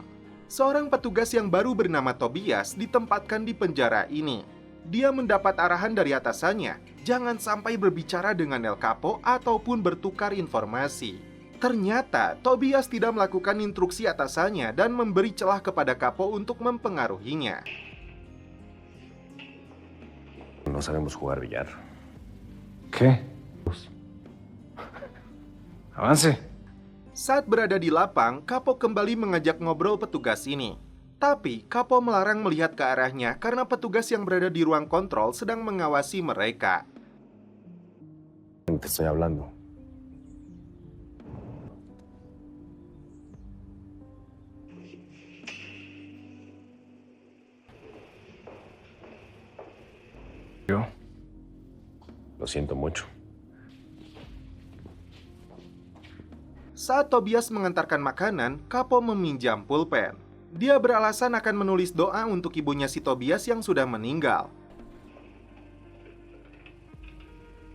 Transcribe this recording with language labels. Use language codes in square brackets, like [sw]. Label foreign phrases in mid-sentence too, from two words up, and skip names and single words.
[id] Seorang petugas yang baru bernama Tobias ditempatkan di penjara ini. Dia mendapat arahan dari atasannya, jangan sampai berbicara dengan El Capo ataupun bertukar informasi. Ternyata, Tobias tidak melakukan instruksi atasannya dan memberi celah kepada Capo untuk mempengaruhinya. [es] No sabemos jugar billar. ¿Qué? Avance. [id] Saat berada di lapang, Capo kembali mengajak ngobrol petugas ini. Tapi, Capo melarang melihat ke arahnya karena petugas yang berada di ruang kontrol sedang mengawasi mereka. [es] Te estoy hablando. Yo. Lo siento mucho. [id] Saat Tobias mengantarkan makanan, Capo meminjam pulpen. Dia beralasan akan menulis doa untuk ibunya si Tobias yang sudah meninggal.